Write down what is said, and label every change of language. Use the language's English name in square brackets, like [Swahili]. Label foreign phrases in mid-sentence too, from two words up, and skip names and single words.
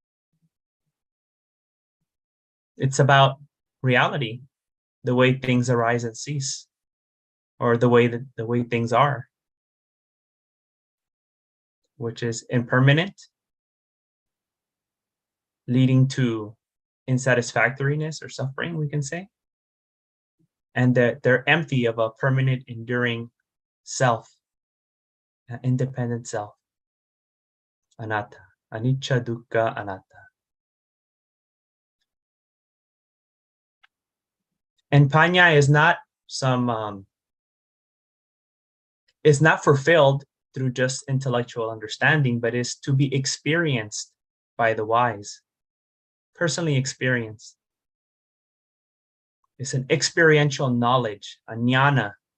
[English] It's about reality, the way things arise and cease, or the way things are, which is impermanent, leading to insatisfactoriness or suffering, we can say, and that they're empty of a permanent, enduring self, an independent self. [Pali] Anatta, anicca, dukkha, anatta. [English] And panya is not is not fulfilled through just intellectual understanding, but is to be experienced by the wise, personally experienced. It's an experiential knowledge, a jnana.